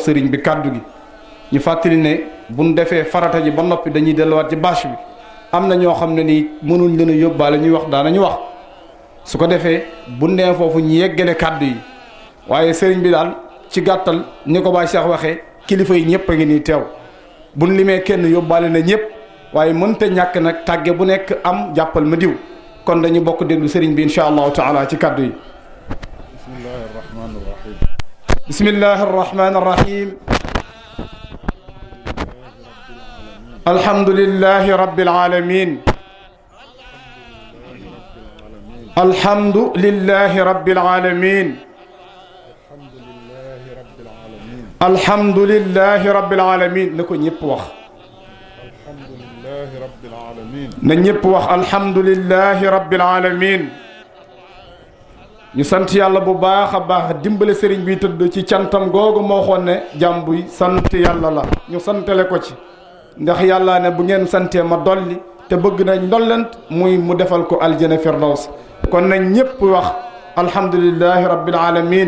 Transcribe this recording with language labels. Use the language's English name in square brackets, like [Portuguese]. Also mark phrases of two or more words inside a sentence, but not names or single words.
[Wolof] sëriñ bi kàddu gi ñu fàttali ne buñ defee farata ji ba noppi dañuy delluwaat ci bâche bi am na ñoo xam ne nii mënuñ leen a yóbbaale ñuy wax daanañu wax su ko defee buñ nee foofu ñu yeggale kàddu yi waaye sëriñ bi daal ci gàttal ni ko Baye Cheikh waxee kilifa yi ñëpp a ngi nii teew buñ limee kenn yóbbaale na ñëpp waaye mënta ñàkk nag tàgge bu nekk am jàppal ma diw kon dañu bokk déglu sëriñ bi [Arabic] إن شاء الله تعالى [Wolof] ci kàddu yi. [Arabic] بسم الله الرحمن الرحيم. الحمد لله رب العالمين. الحمد لله رب العالمين. الحمد لله رب العالمين [Wolof] na ko ñëpp wax. na ñëpp wax [Arabic] الحمد لله رب العالمين. [Wolof] ñu sant yàlla bu baax a baax dimbale sëriñ bi tëdd ci cantam googu moo xoon ne jàmm buy sant yàlla la ñu santale ko ci ndax yàlla ne bu ngeen santee ma dolli te bëgg nañ ndollent muy mu defal ko [Arabic] الجنة الفردوس [Wolof] kon nañ ñëpp wax [Arabic] الحمد لله رب العالمين.